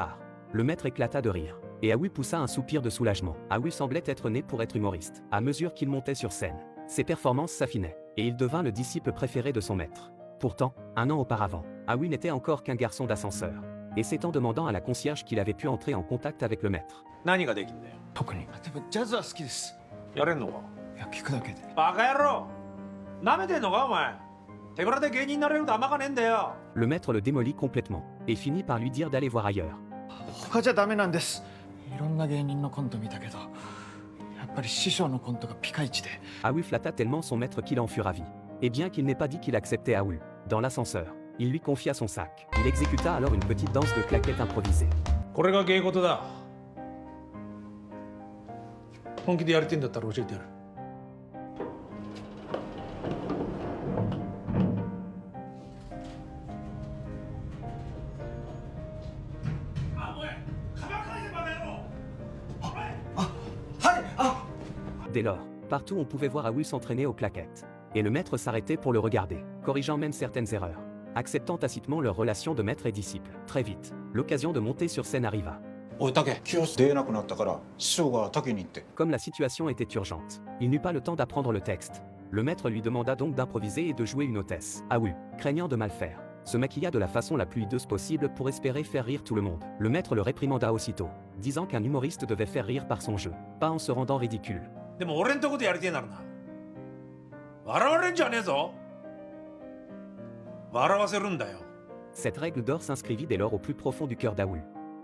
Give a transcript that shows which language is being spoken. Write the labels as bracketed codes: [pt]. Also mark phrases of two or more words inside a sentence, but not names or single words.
[fr] » Le maître éclata de rire, et Awu poussa un soupir de soulagement. Awu semblait être né pour être humoriste. À mesure qu'il montait sur scène, ses performances s'affinaient, et il devint le disciple préféré de son maître. Pourtant, un an auparavant, Awu n'était encore qu'un garçon d'ascenseur. Et c'est en demandant à la concierge qu'il avait pu entrer en contact avec le maître. [ja] 何ができんだよ。特にでもジャズは好きです。やれんのか。いや聞くだけで。バカ野郎。舐めてんのかお前。手ぶらで芸人になれると甘かねえんだよ。 [fr] Le maître le démolit complètement, et finit par lui dire d'aller voir ailleurs. [ja] 他じゃダメなんです。いろんな芸人のコント見たけど、やっぱり師匠のコントがピカイチで。 [fr] Awu flatta tellement son maître qu'il en fut ravi. Et bien qu'il n'ait pas dit qu'il acceptait Awu, dans l'ascenseur, il lui confia son sac. Il exécuta alors une petite danse de claquettes improvisée. [ja] これが芸事だ。本気でやりてんだったら教えてやる。 [fr] Dès lors, partout on pouvait voir Awu s'entraîner aux claquettes. Et le maître s'arrêtait pour le regarder, corrigeant même certaines erreurs, acceptant tacitement leur relation de maître et disciple. Très vite, l'occasion de monter sur scène arriva. [ja] おい竹清出れなくなったから師匠が竹に行って [fr] Comme la situation était urgente, il n'eut pas le temps d'apprendre le texte. Le maître lui demanda donc d'improviser et de jouer une hôtesse. Awu, craignant de mal faire, se maquilla de la façon la plus hideuse possible pour espérer faire rire tout le monde. Le maître le réprimanda aussitôt, disant qu'un humoriste devait faire rire par son jeu, pas en se rendant ridicule. [ja] でも俺んとこでやりてえならな。笑われんじゃねえぞ。笑わせるんだよ。 [fr] Cette règle d'or s'inscrivit dès lors au plus profond du cœur d'Awu.